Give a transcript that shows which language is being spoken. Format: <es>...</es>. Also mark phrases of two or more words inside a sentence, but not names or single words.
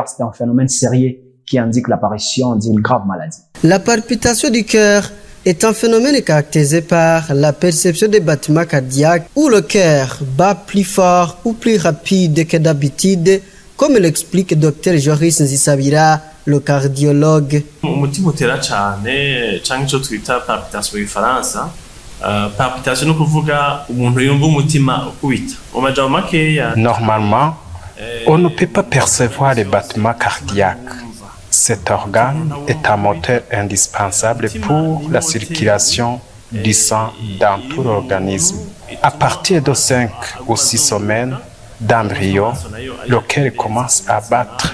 <fr>C'est un phénomène sérieux qui indique l'apparition d'une grave maladie. La palpitation du cœur est un phénomène caractérisé par la perception des battements cardiaques où le cœur bat plus fort ou plus rapide que d'habitude, comme l'explique le Dr Joris Nzisabira, le cardiologue.</fr> <rw>Umutima utera cyane cyangwa icyo twita palpitation mu Gifaransa. Palpitation ni ukuvuga umuntu yumva umutima ukubita. Mu majambo makeya.</rw> <fr>Normalement, on ne peut pas percevoir les battements cardiaques. Cet organe est un moteur indispensable pour la circulation du sang dans tout l'organisme. À partir de 5 ou 6 semaines d'embryon, le cœur commence à battre.</fr>